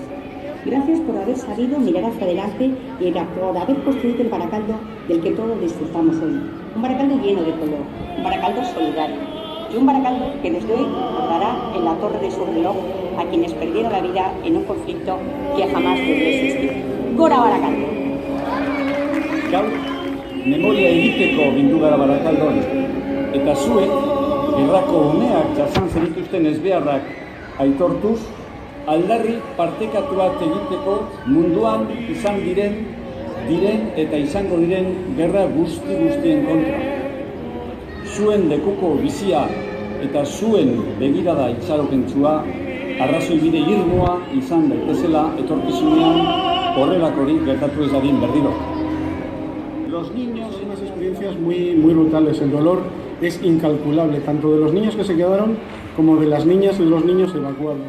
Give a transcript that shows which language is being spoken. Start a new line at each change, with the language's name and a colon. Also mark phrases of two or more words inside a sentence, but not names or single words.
Spanish: Gracias por haber sabido mirar hacia adelante y por haber construido el Baracaldo del que todos disfrutamos hoy. Un Baracaldo lleno de color, un Baracaldo solidario y un Baracaldo que desde hoy recordará en la torre de su reloj a quienes perdieron la vida en un conflicto que jamás debió existir.
Basque: ¡Gora Baracaldo! Gaur, memoria egiteko bindu gara Barakaldon, eta zuek, gerrako uneak jasan zenituzten ezbeharrak aitortuz, aldarri partekatu bat egiteko munduan izan diren eta izango diren gerra guztien kontra. Zuen lekuko bizia eta zuen begirada itxaropentsua, arrazoi bide irmoa izan daitezela etorkizunean horrelakorik gertatu ez dadin berriro.
Spanish: Los niños, unas experiencias muy brutales. El dolor es incalculable, tanto de los niños que se quedaron como de las niñas y de los niños evacuados.